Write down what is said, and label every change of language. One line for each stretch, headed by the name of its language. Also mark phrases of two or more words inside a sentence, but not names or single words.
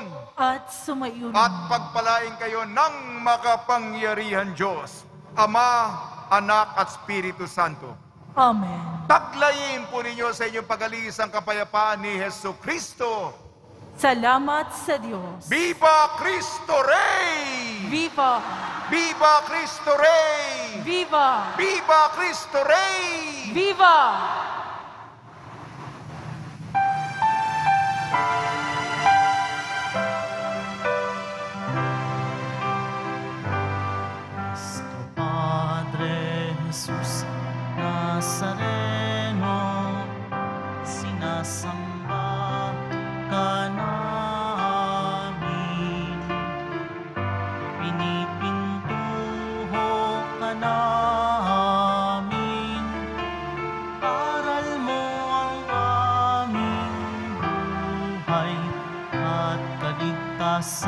Filipino: At sumayon. at pagpalain kayo ng makapangyarihan Diyos, Ama, Anak at Espiritu Santo. Amen. Taglayin po ninyo sa inyong pag-alis ang kapayapaan ni Hesu Kristo. Salamat sa Diyos.
Spanish: Viva Cristo Rey! Viva! Viva Cristo Rey! Viva! Viva Cristo Rey! Viva! Nuestro Padre Jesus Nazareno,
Filipino: sinasamba ka namin, pinipintuho ka namin, aral mo ang aming buhay at kaligtasan.